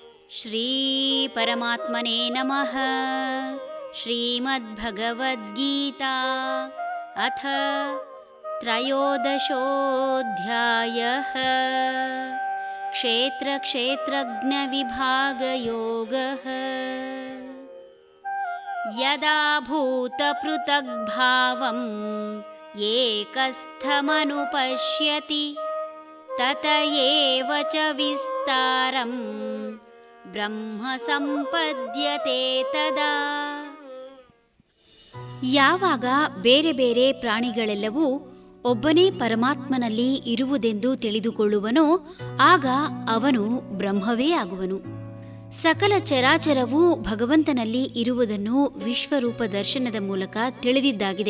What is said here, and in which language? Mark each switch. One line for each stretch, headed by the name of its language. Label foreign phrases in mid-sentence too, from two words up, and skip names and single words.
Sanskrit: ಶ್ರೀ ಪರಮಾತ್ಮನೇ ನಮಃ. ಶ್ರೀಮದ್ಭಗವದ್ಗೀತಾ ಅಥ ತ್ರಯೋದಶೋऽಧ್ಯಾಯಃ. ಕ್ಷೇತ್ರ ಕ್ಷೇತ್ರಜ್ಞ ವಿಭಾಗ ಯೋಗಃ. ಯದಾ ಭೂತ ಪೃಥಗ್ ಭಾವಂ ಏಕಸ್ಥಮನುಪಶ್ಯತಿ ತತ ಏವ ಚ ವಿಸ್ತಾರಂ ಬ್ರಹ್ಮ ಸಂಪದ್ಯತೆ ತದಾ.
Kannada: ಯಾವಾಗ ಬೇರೆ ಬೇರೆ ಪ್ರಾಣಿಗಳೆಲ್ಲವೂ ಒಬ್ಬನೇ ಪರಮಾತ್ಮನಲ್ಲಿ ಇರುವುದೆಂದು ತಿಳಿದುಕೊಳ್ಳುವನೋ ಆಗ ಅವನು ಬ್ರಹ್ಮವೇ ಆಗುವನು. ಸಕಲ ಚರಾಚರವೂ ಭಗವಂತನಲ್ಲಿ ಇರುವುದನ್ನು ವಿಶ್ವರೂಪ ದರ್ಶನದ ಮೂಲಕ ತಿಳಿದಿದ್ದಾಗಿದೆ.